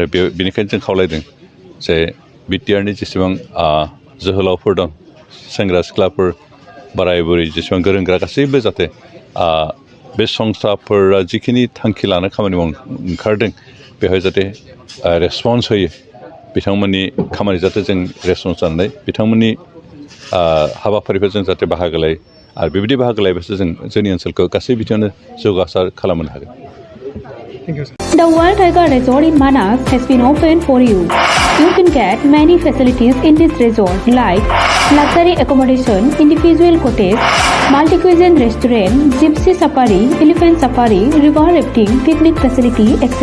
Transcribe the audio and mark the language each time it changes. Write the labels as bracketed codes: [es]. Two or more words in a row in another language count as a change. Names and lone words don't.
[brx] बेनिखायनो जों खावलायदों जे बिटिआरनि जेसेबां जोहोलावफोर दं सेंग्रा सिख्लाफोर बोराय बुरै जेसेबां गोरों गोरा गासैबो जाहाथे बे संस्थाफोरा जिखिनि थांखि लानो खामानि मावनो ओंखारदों बेवहाय जाहाथे रेसपन्स होयो बिथांमोननि खामानि जाहाथे जों रेसपन्स जानानै बिथांमोननि हाबाफारिफोर जों जाहाथे बाहागो लायो आरो बेबायदि बाहागो लायोबासो जों जोंनि ओनसोलखौ गासै बिथिङावनो जौगासार खालामनो हागोन। [en] The World Tiger Resort in Manas has been opened for you. You can get many facilities in this resort like luxury accommodation, individual cottage, multi-cuisine restaurant, gypsy safari, elephant safari, river rafting, picnic facility, etc.